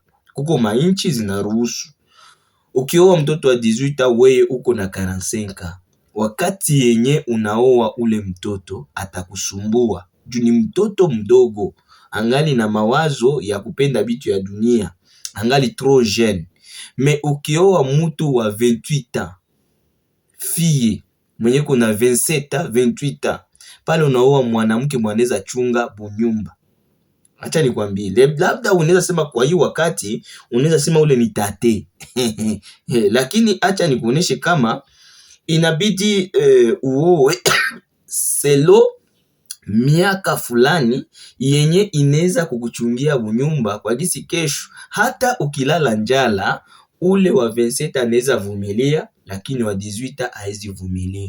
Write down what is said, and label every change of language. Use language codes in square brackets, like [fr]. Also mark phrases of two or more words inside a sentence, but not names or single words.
[sw] Kuko mainchi zinaruhusu. Ukioa mtoto wa 18 wewe uko na 45. Wakati yenye unaoa ule mtoto atakusumbua. Juu ni mtoto mdogo. Angali na mawazo ya kupenda bitu ya dunia. Angali [fr] trop jeune. [sw] Me ukioa mtu wa 28 ans. Fille mwenye kuna 27 28 pale unaoa mwanamke mwanaweza chunga bunyumba. Acha nikwambie, labda unaweza sema kwa hiyo wakati unaweza sema ule ni tate. Lakini acha nikuoneshe kama inabidi uoe selo miaka fulani yenye inaweza kukuchungia bunyumba kwa gisi kesho hata ukilala njala ule wa 27 anaweza vumilia, lakini wa 18 haezi vumilia.